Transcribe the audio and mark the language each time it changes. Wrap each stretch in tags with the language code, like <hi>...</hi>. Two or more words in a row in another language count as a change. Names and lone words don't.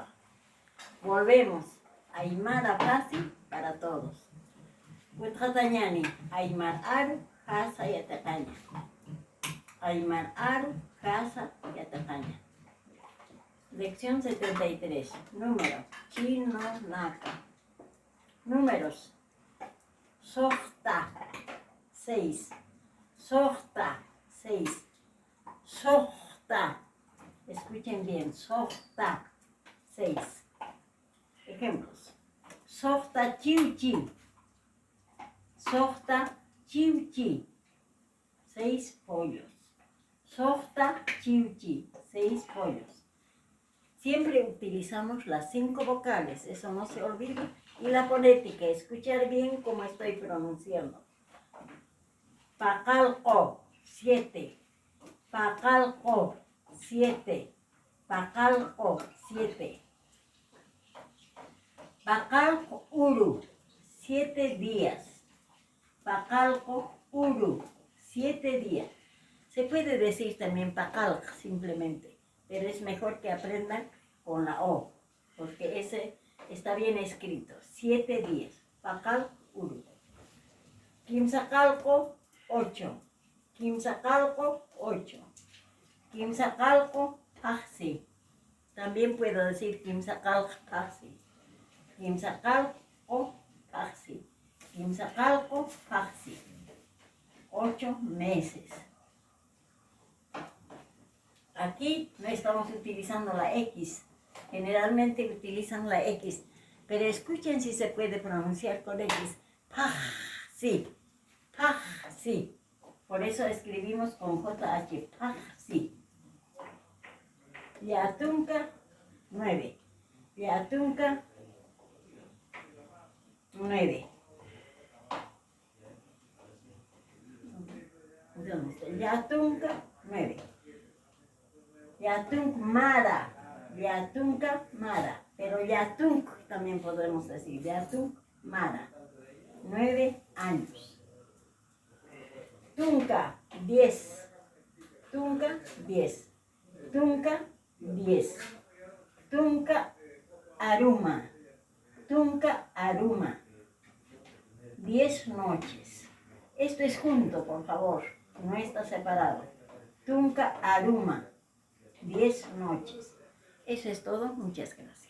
<es>Volvemos a Aymara fácil para todos.</es> <ay>Huitjatañani, Aymar Aru, Hasa y Atacaña. Aymar Aru, Hasa y Atacaña.</ay> <es>Lección 73. Número.</es> <ay>Chino Naka. Números. Sojta. 6. Sojta. 6. Sojta.</ay> <es>Escuchen bien. Sojta. 6.</es> <ay>Ejemplos. Sojta chiuchi. Sojta chiuchi. 6 pollos. Sojta chiuchi. 6 pollos.</ay> <es>Siempre utilizamos las 5 vocales, eso no se olvide. Y la fonética, escuchar bien cómo estoy pronunciando.</es> <ay>Pacalco, 7. Pacalco, 7. Pacalco, 7. Pacalco uru, 7 días. Pacalco uru, 7 días.</ay> <es>Se puede decir también pacalc simplemente, pero es mejor que aprendan con la O, porque ese está bien escrito. 7 días.</es> <ay>Pacalco uru. Quimsacalco, 8. Quimsacalco, 8. Quimsacalco, Paxi.</ay> <es>También puedo decir</es> <ay>Quimsacalco, Paxi. Quimsacalco, Paxi. Quimsacalco, Paxi. 8 meses.</ay> <es>Aquí no estamos utilizando la X. Generalmente utilizan la X. Pero escuchen si se puede pronunciar con X.</es> <ay>Paxi. Paxi.</ay> <es>Por eso escribimos con JH.</es> <ay>Paxi. Yatunca, 9. Yatunca, 9.</ay> <es>¿Dónde está?</es> <ay>Yatunca, 9. Yatunk Mara. Yatunca Mara.</ay> <es>Pero Yatunk también podemos decir.</es> <ay>Yatunk Mara. 9 años. Tunca, 10. Tunca, 10. Tunca, 10. Tunca Aruma. Tunca Aruma. 10 noches.</ay> <es>Esto es junto, por favor. No está separado.</es> <ay>Tunca Aruma.</ay> <es>10 noches. Eso es todo. Muchas gracias.</es>